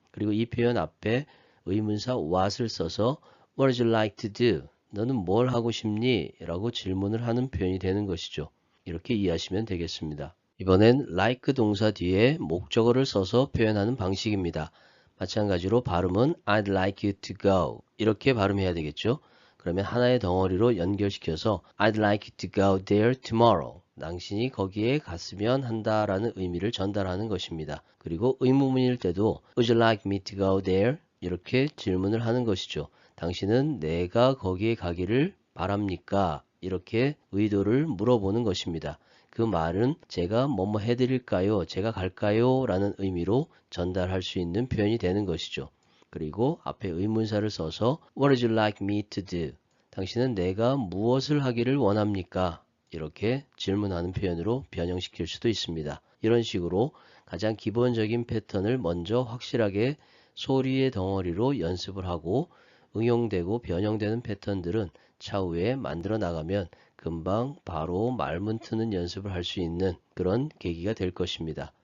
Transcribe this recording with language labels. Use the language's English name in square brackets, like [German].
[Korean] 그리고 이 표현 앞에 의문사 what을 써서 [English] What would you like to do? [Korean] 너는 뭘 하고 싶니? 라고 질문을 하는 표현이 되는 것이죠. 이렇게 이해하시면 되겠습니다. 이번엔 like 동사 뒤에 목적어를 써서 표현하는 방식입니다. 마찬가지로 발음은 [English] I'd like you to go [Korean] 이렇게 발음해야 되겠죠. 그러면 하나의 덩어리로 연결시켜서 [English] I'd like you to go there tomorrow. [Korean] 당신이 거기에 갔으면 한다라는 의미를 전달하는 것입니다. 그리고 의문문일 때도 [English] Would you like me to go there? [Korean] 이렇게 질문을 하는 것이죠. 당신은 내가 거기에 가기를 바랍니까? 이렇게 의도를 물어보는 것입니다. 그 말은 제가 뭐뭐 해드릴까요? 제가 갈까요? 라는 의미로 전달할 수 있는 표현이 되는 것이죠. 그리고 앞에 의문사를 써서 [English] What would you like me to do? [Korean] 당신은 내가 무엇을 하기를 원합니까? 이렇게 질문하는 표현으로 변형시킬 수도 있습니다. 이런 식으로 가장 기본적인 패턴을 먼저 확실하게 소리의 덩어리로 연습을 하고 응용되고 변형되는 패턴들은 차후에 만들어 나가면 금방 바로 말문 트는 연습을 할 수 있는 그런 계기가 될 것입니다.